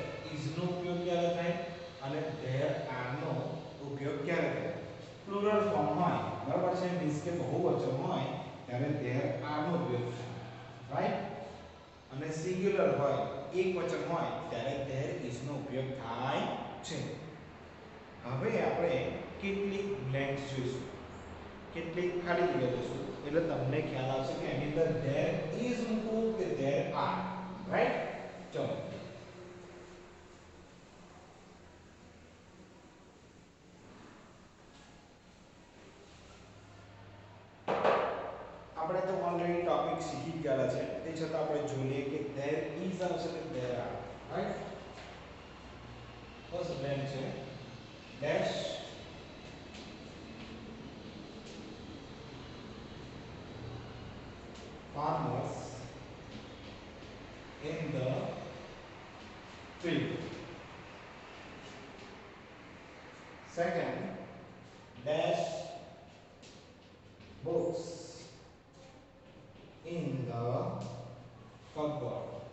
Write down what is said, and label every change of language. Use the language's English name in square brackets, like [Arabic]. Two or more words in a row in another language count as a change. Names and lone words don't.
[Gujarati] is નો ઉપયોગ ક્યારે થાય અને [English] there are [Gujarati] નો ઉપયોગ ક્યારે થાય? [English] plural form [Gujarati] હોય બરાબર છે, મીન્સ કે બહુવચન હોય ત્યારે [English] there are [Gujarati] નો ઉપયોગ થાય, રાઈટ? અને સિંગ્યુલર હોય એકવચન હોય ત્યારે [English] there is [Gujarati] નો ઉપયોગ થાય છે. હવે આપણે કેટલીક બ્લેન્ક્સ જોઈશું, કેટલીક ખાલી જગ્યા જોઈશું, એટલે તમને ખ્યાલ આવશે કે એની અંદર [English] there is [Gujarati] મૂકવું કે [English] there are, [Gujarati] રાઈટ? ચલો આપણે તો [English] already topic [Gujarati] શીખી ગયેલા છે, તે છતાં આપણે જોઈએ કે [English] there is [Gujarati] આવશે કે [English] there are, [Gujarati] રાઈટ? [English] first blank છે dash farmers in the field. Second, dash books in the cupboard.